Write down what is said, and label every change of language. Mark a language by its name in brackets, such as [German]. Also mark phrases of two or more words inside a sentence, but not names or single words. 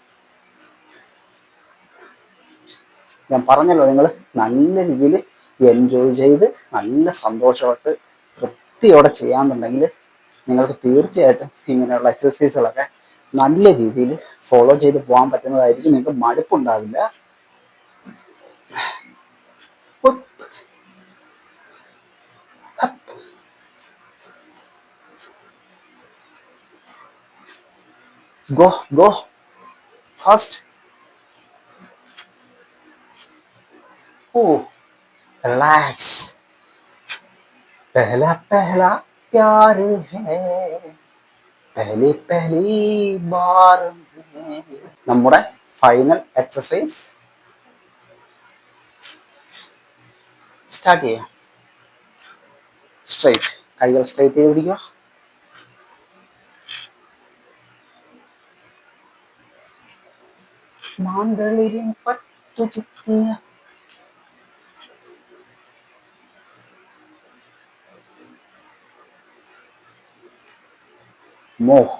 [Malayalam] ഞാൻ പറഞ്ഞല്ലോ, നിങ്ങൾ നല്ല രീതിയിൽ എൻജോയ് ചെയ്ത് നല്ല സന്തോഷമായിട്ട് തൃപ്തിയോടെ ചെയ്യാമെന്നുണ്ടെങ്കിൽ നിങ്ങൾക്ക് തീർച്ചയായിട്ടും ഇങ്ങനെയുള്ള എക്സസൈസുകളൊക്കെ നല്ല രീതിയിൽ ഫോളോ ചെയ്ത് പോകാൻ പറ്റുന്നതായിരിക്കും. നിങ്ങൾക്ക് മടുപ്പുണ്ടാവില്ല. [English] Go, go, fast. Relax. [Hindi] पहला पहला प्यार है, पहली पहली बार में. [Malayalam] നമ്മുടെ [English] final exercise [Malayalam] സ്റ്റാർട്ട് ചെയ്യാം. സ്ട്രൈറ്റ്, കൈകൾ സ്ട്രൈറ്റ് ചെയ്ത് പിടിക്കുക. മാന്തളിരിൻ പട്ടു ചുറ്റിയ മോഹ്.